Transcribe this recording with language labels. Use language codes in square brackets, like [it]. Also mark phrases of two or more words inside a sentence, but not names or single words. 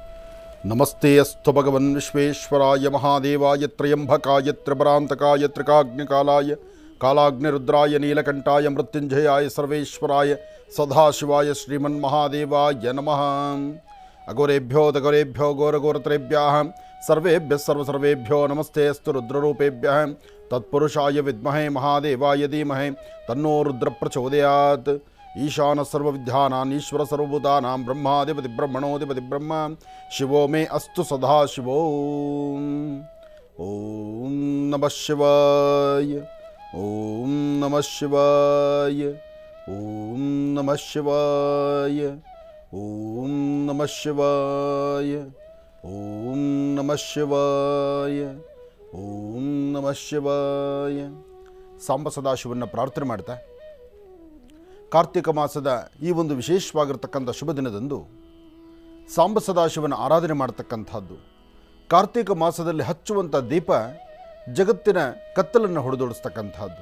[sa] ನಮಸ್ತೆ ಅಸ್ತು ಭಗವನ್ ವಿಶ್ವೇಶ್ವರಾಯ ಮಹಾದೇವಾಯ ತ್ರಯಂಬಕಾಯ ತ್ರಿಪರಾಂತಕಾಯ ತ್ರಿಕಾಗ್ನಿಕಾಲಾಯ ಕಾಲಾಗ್ನಿರುದ್ರಾಯ ನೀಲಕಂಠಾಯ ಮೃತ್ಯುಂಜಯಾಯ ಸರ್ವೇಶ್ವರಾಯ ಸದಾಶಿವಾಯ ಶ್ರೀಮನ್ಮಹಾದೇವಾಯ ನಮಃ. ಅಘೋರೇಭ್ಯೋ ದಘೋರೇಭ್ಯೋ ಘೋರಘೋರತ್ರೇಭ್ಯಃ ಸರ್ವೇಭ್ಯೋ ನಮಸ್ತೆ ಅಸ್ತು ರುದ್ರರೂಪೇಭ್ಯಃ ತತ್ಪುರುಷಾಯ ವಿದ್ಮಹೇ ಮಹಾದೇವಾಯ ಧೀಮಹಿ ತನ್ನೋ ರುದ್ರ ಪ್ರಚೋದಯಾತ್. ಈಶಾನ ಸರ್ವವಿದ್ಯಾನಾಂ ಈಶ್ವರ ಸರ್ವಭೂತಾನಾಂ ಬ್ರಹ್ಮಾಧಿಪತಿ ಬ್ರಹ್ಮಣೋಧಿಪತಿ ಬ್ರಹ್ಮ ಶಿವೋ ಮೇ ಅಸ್ತು ಸದಾ ಶಿವೋ. ಓಂ ನಮಃ ಶಿವಾಯ, ಓಂ ನಮಃ ಶಿವಾಯ, ಓಂ ನಮಃ ಶಿವಾಯ, ಓಂ ನಮಃ ಶಿವಾಯ, ಓಂ ನಮಃ ಶಿವಾಯ, ಓಂ ನಮಃ ಶಿವಾಯ. [kn] ಸಾಂಬ ಸದಾಶಿವನ ಪ್ರಾರ್ಥನೆ ಮಾಡ್ತಾ ಕಾರ್ತಿಕ ಮಾಸದ ಈ ಒಂದು ವಿಶೇಷವಾಗಿರ್ತಕ್ಕಂಥ ಶುಭ ದಿನದಂದು ಸಾಂಬ ಸದಾಶಿವನ ಆರಾಧನೆ ಮಾಡತಕ್ಕಂಥದ್ದು. ಕಾರ್ತಿಕ ಮಾಸದಲ್ಲಿ ಹಚ್ಚುವಂಥ ದೀಪ ಜಗತ್ತಿನ ಕತ್ತಲನ್ನು ಹೊಡೆದೋಡಿಸ್ತಕ್ಕಂಥದ್ದು.